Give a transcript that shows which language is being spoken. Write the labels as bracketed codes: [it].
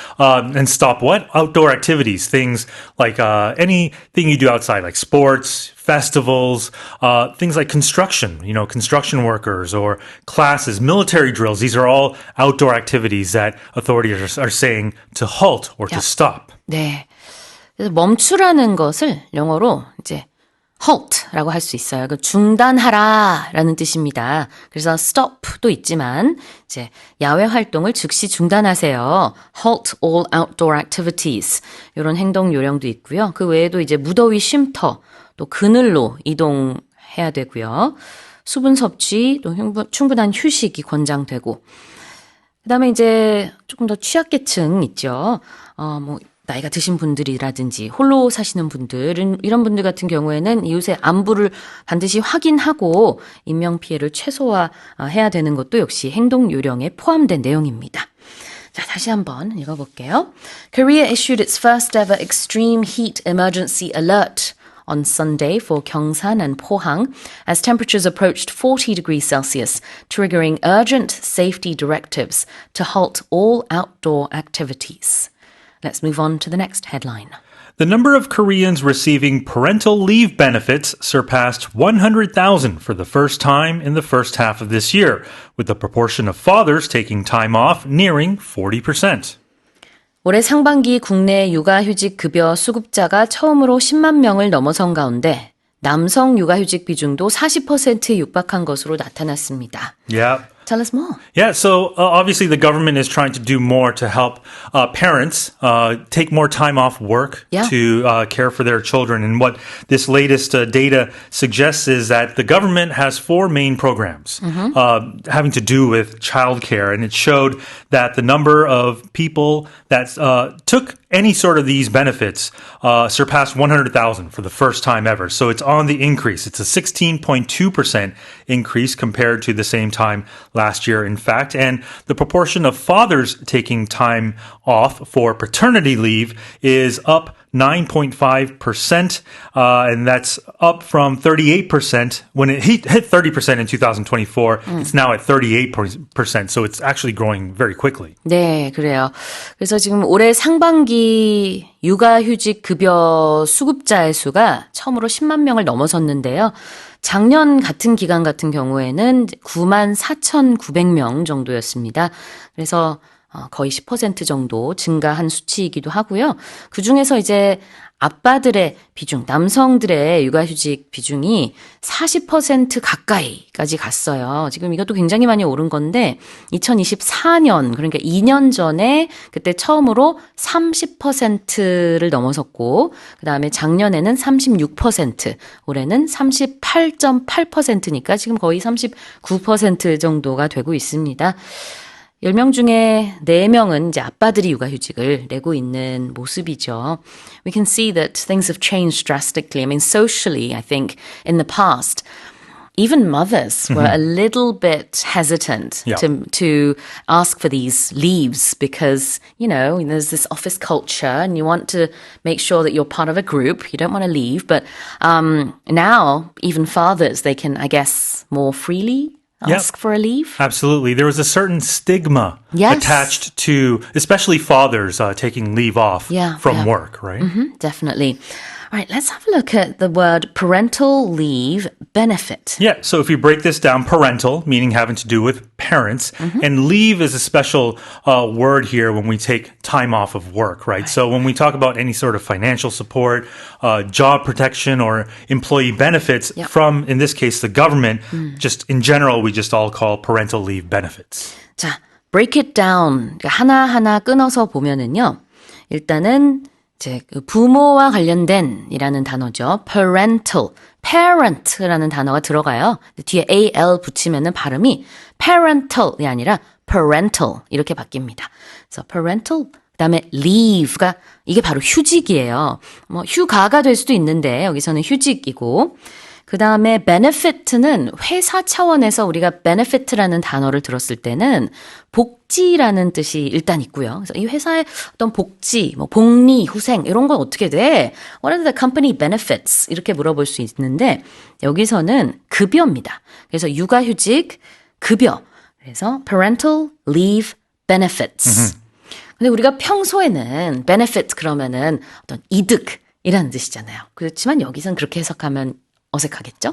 [en] And stop what? Outdoor activities, things like anything you do outside, like sports, festivals, things like construction, construction workers or classes, military drills. These are all outdoor activities that authorities are saying to halt or to stop. [ko] 네. 그래서 멈추라는 것을 영어로 이제 halt라고 할 수 있어요. 중단하라라는 뜻입니다. 그래서 stop도 있지만 이제 야외 활동을 즉시 중단하세요. [en] halt all outdoor activities [ko] 이런 행동 요령도 있고요. 그 외에도 이제 무더위 쉼터 또 그늘로 이동해야 되고요. 수분 섭취 또 충분한 휴식이 권장되고 그다음에 이제 조금 더 취약계층 있죠. 나이가 드신 분들이라든지 홀로 사시는 분들은 이런 분들 같은 경우에는 이웃의 안부를 반드시 확인하고 인명피해를 최소화해야 되는 것도 역시 행동 요령에 포함된 내용입니다. 자, 다시 한번 읽어볼게요. [en] Korea issued its first ever extreme heat emergency alert on Sunday for Gyeongsan and Pohang as temperatures approached 40 degrees Celsius, triggering urgent safety directives to halt all outdoor activities. Let's move on to the next headline. The number of Koreans receiving parental leave benefits surpassed 100,000 for the first time in the first half of this year, with the proportion of fathers taking time off nearing 40%. [ko] 올해 상반기 국내 육아휴직 급여 수급자가 처음으로 10만 명을 넘어선 가운데 남성 육아휴직 비중도 40%에 육박한 것으로 나타났습니다. [en] Yeah. Tell us more. Yeah, so obviously the government is trying to do more to help parents take more time off work to care for their children. And what this latest data suggests is that the government has 4 main programs having to do with childcare. And it showed that the number of people that took any sort of these benefits surpassed 100,000 for the first time ever. So it's on the increase. It's a 16.2% increase compared to the same time last year, in fact. And the proportion of fathers taking time off for paternity leave is up 9.5%, and that's up from 38% when it hit 30% in 2024. It's now at 38%, so it's actually growing very quickly. [ko] 네, 그래요. 그래서 지금 올해 상반기 육아휴직 급여 수급자의 수가 처음으로 10만 명을 넘어섰는데요. 작년 같은 기간 같은 경우에는 94,900명 정도였습니다. 그래서 거의 10% 정도 증가한 수치이기도 하고요. 그중에서 이제 아빠들의 비중, 남성들의 육아휴직 비중이 40% 가까이까지 갔어요. 지금 이것도 굉장히 많이 오른 건데 2024년, 그러니까 2년 전에 그때 처음으로 30%를 넘어섰고 그다음에 작년에는 36%, 올해는 38.8%니까 지금 거의 39% 정도가 되고 있습니다. 10명 중에 4명은 이제 아빠들이 육아휴직을 내고 있는 모습이죠. [en] We can see that things have changed drastically. I mean, socially, I think, in the past, even mothers were a little bit hesitant to ask for these leaves because, you know, there's this office culture and you want to make sure that you're part of a group. You don't want to leave. But now, even fathers, they can, I guess, more freely ask for a leave? Absolutely. There was a certain stigma attached to, especially fathers taking leave off from work, right? Definitely. All right, let's have a look at the word parental leave benefit. Yeah, so if you break this down, parental, meaning having to do with parents, and leave is a special word here when we take time off of work, right? So when we talk about any sort of financial support, job protection, or employee benefits from, in this case, the government, just in general, we just all call parental leave benefits. 자, break it down. [ko] 하나하나 끊어서 보면은요. 일단은 이제 부모와 관련된 이라는 단어죠. parental, parent라는 단어가 들어가요. 뒤에 al 붙이면은 발음이 parental이 아니라 parental 이렇게 바뀝니다. 그래서 parental 그다음에 leave가 이게 바로 휴직이에요. 뭐 휴가가 될 수도 있는데 여기서는 휴직이고 그 다음에 benefit는 회사 차원에서 우리가 benefit라는 단어를 들었을 때는 복지라는 뜻이 일단 있고요. 그래서 이 회사의 어떤 복지, 뭐 복리, 후생 이런 건 어떻게 돼? [en] What are the company benefits? [ko] 이렇게 물어볼 수 있는데 여기서는 급여입니다. 그래서 육아휴직 급여. [en] 그래서 parental leave benefits. [ko] 근데 우리가 평소에는 benefit 그러면은 어떤 이득이라는 뜻이잖아요. 그렇지만 여기선 그렇게 해석하면 어색하겠죠?